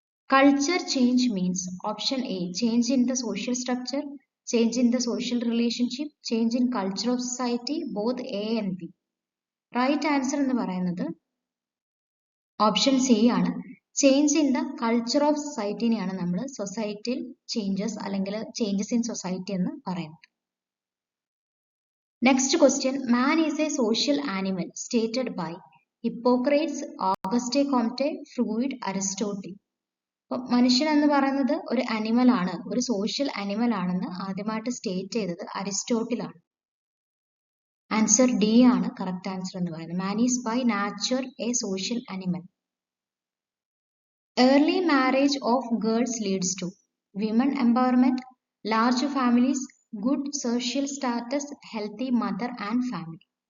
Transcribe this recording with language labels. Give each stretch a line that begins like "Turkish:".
English: Culture change means option A, change in the social structure, change in the social relationship, change in culture of society, both A and B.
Malayalam: Right answer എന്ന് പറയുന്നത് option C ആണ്. Change in the culture of സൊസൈറ്റിനെയാണ് നമ്മൾ സൊസൈറ്റിയിൽ changes അല്ലെങ്കിൽ changes in society എന്ന് പറയുന്നത്.
English: Next question, man is a social animal stated by Hippocrates, Auguste Comte, Freud, Aristotle.
Malayalam: മനുഷ്യൻ എന്ന് പറയുന്നത് ഒരു അനിമൽ ആണ്, ഒരു സോഷ്യൽ അനിമൽ ആണെന്ന് ആദ്യമായിട്ട് സ്റ്റേറ്റ് ചെയ്തത് അരിസ്റ്റോട്ടിൽ ആണ്. ആൻസർ ഡി ആണ് കറക്റ്റ് ആൻസർ എന്ന് പറയുന്നത്.
English: Man is by nature a social animal. Early marriage of girls leads to women empowerment, large families, good social status, healthy mother and family.